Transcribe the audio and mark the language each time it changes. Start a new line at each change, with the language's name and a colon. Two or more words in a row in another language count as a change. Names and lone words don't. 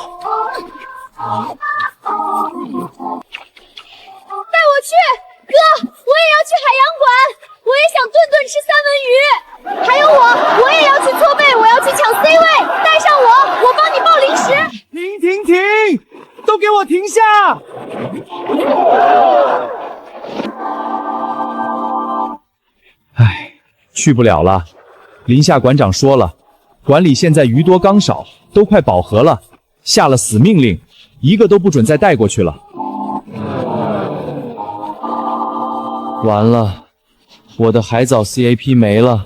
Chinese: 帶我去，哥，我也要去海洋館，我也想頓頓吃三文魚。還有我也要去搓背，我要去搶 C 位，帶上我幫你報零食。停，都給我停下！唉，去不了了。林夏馆长说了，馆里现在鱼多缸少，都快饱和了，下了死命令，一个都不准再带过去了。完了，我的海藻 CAP 没了，